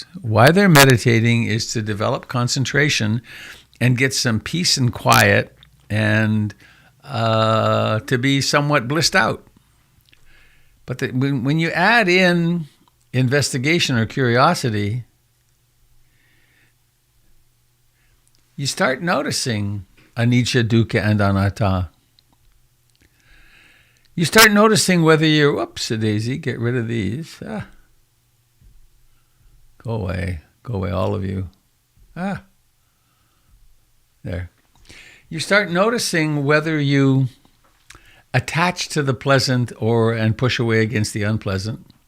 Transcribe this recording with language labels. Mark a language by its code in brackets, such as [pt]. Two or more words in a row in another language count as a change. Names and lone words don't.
[en] Why they're meditating is to develop concentration and get some peace and quiet and to be somewhat blissed out. But when you add in investigation or curiosity, you start noticing anicca, dukkha, and anatta. You start noticing whether you're, whoops-a-daisy, get rid of these. Go away, all of you. There. You start noticing whether you attach to the pleasant and push away against the unpleasant.